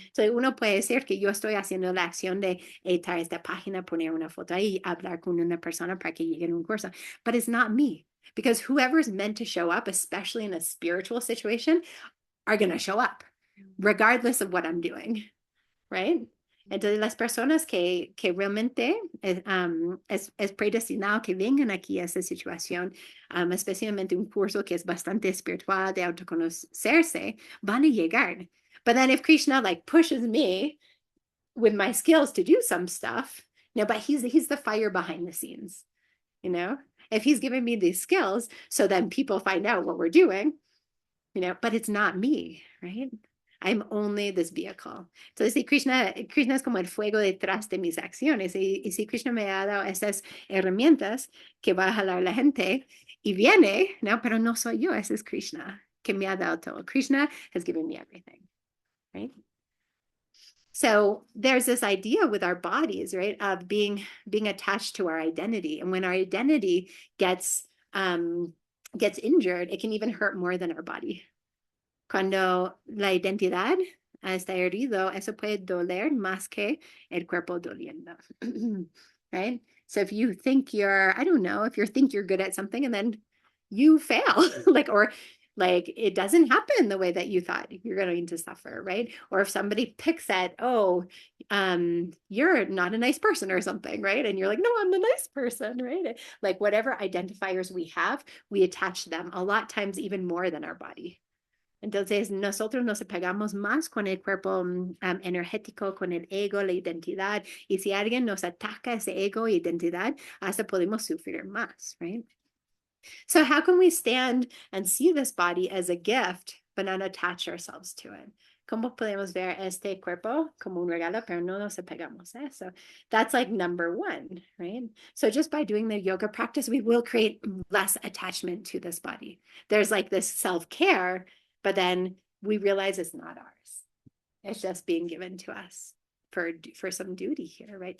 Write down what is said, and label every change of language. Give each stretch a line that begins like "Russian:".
Spanish: So uno puede decir que yo estoy haciendo la acción de editar esta página, poner una foto ahí, hablar con una persona para que llegue a un curso.
English: But it's not me. Because whoever's meant to show up, especially in a spiritual situation, are going to show up, regardless of what I'm doing, right?
Spanish: Entonces, las personas que realmente es predestinado que vengan aquí a esta situación, especialmente un curso que es bastante espiritual, de autoconocerse, van a llegar.
English: But then if Krishna like pushes me with my skills to do some stuff, no, but he's the fire behind the scenes, you know? If he's giving me these skills, so then people find out what we're doing, you know, but it's not me, right? I'm only this vehicle.
Spanish: Entonces, si Krishna es como el fuego detrás de mis acciones. Y si Krishna me ha dado esas herramientas que va a jalar la gente y viene, no, pero no soy yo, ese es Krishna que me ha dado todo.
English: Krishna has given me everything, right? So there's this idea with our bodies, right, of being attached to our identity. And when our identity gets injured, it can even hurt more than our body.
Spanish: Cuando la identidad está herido, eso puede doler más que el cuerpo doliendo, right?
English: So if you think I don't know, if you think you're good at something and then you fail, or it doesn't happen the way that you thought, you're going to suffer, right? Or if somebody picks at, you're not a nice person or something, right? And you're like, no, I'm the nice person, right? Like whatever identifiers we have, we attach them a lot times even more than our body.
Spanish: Entonces, nosotros nos apegamos más con el cuerpo energético, con el ego, la identidad. Y si alguien nos ataca ese ego e identidad, hasta podemos sufrir más, right?
English: So how can we stand and see this body as a gift, but not attach ourselves to it?
Spanish: ¿Cómo podemos ver este cuerpo como un regalo, pero no nos apegamos a eso?
English: That's like number one, right? So just by doing the yoga practice, we will create less attachment to this body. There's like this self-care, but then we realize it's not ours. It's just being given to us for some duty here, right?